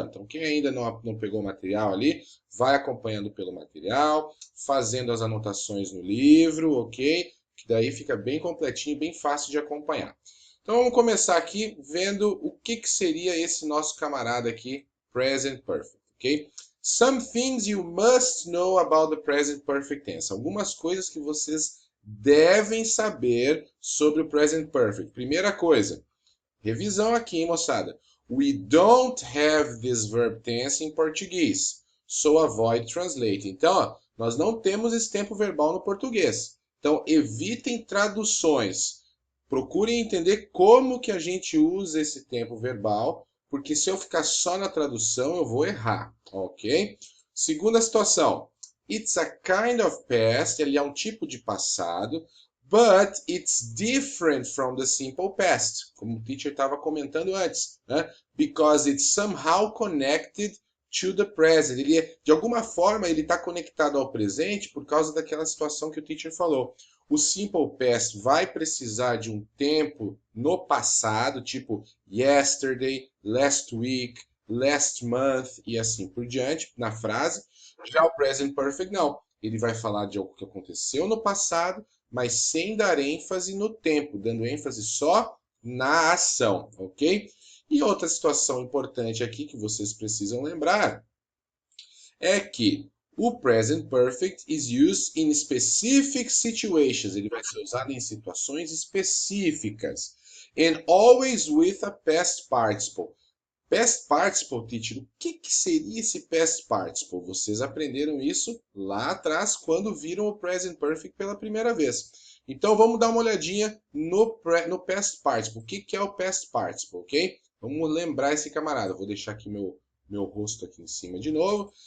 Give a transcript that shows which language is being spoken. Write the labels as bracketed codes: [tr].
[pt] Então quem ainda não pegou o material ali, vai acompanhando pelo material, fazendo as anotações no livro, ok? Que daí fica bem completinho, bem fácil de acompanhar. Então vamos começar aqui vendo o que seria esse nosso camarada aqui, Present Perfect, ok? [en] Some things you must know about the present perfect tense. [pt] Algumas coisas que vocês devem saber sobre o present perfect. Primeira coisa, revisão aqui, hein, moçada. [en] We don't have this verb tense [pt] em português, [en] so avoid translating. [pt] Então, ó, nós não temos esse tempo verbal no português. Então, evitem traduções. Procurem entender como que a gente usa esse tempo verbal, porque se eu ficar só na tradução, eu vou errar, ok? Segunda situação. [en] It's a kind of past, [pt] ele é um tipo de passado, [en] but it's different from the simple past, [pt] como o teacher estava comentando antes, né? [en] Because it's somehow connected to the present. [pt] De alguma forma, ele está conectado ao presente por causa daquela situação que o teacher falou. O simple past vai precisar de um tempo no passado, tipo yesterday, last week, last month e assim por diante, na frase. Já o present perfect não. Ele vai falar de algo que aconteceu no passado, mas sem dar ênfase no tempo, dando ênfase só na ação, ok? E outra situação importante aqui que vocês precisam lembrar é que o present perfect [en] is used in specific situations. [pt] Ele vai ser usado em situações específicas. [en] And always with a past participle. [pt] Past participle, teacher, o que seria esse past participle? Vocês aprenderam isso lá atrás, quando viram o present perfect pela primeira vez. Então, vamos dar uma olhadinha no past participle. O que é o past participle, ok? Vamos lembrar esse camarada. Vou deixar aqui meu rosto aqui em cima de novo.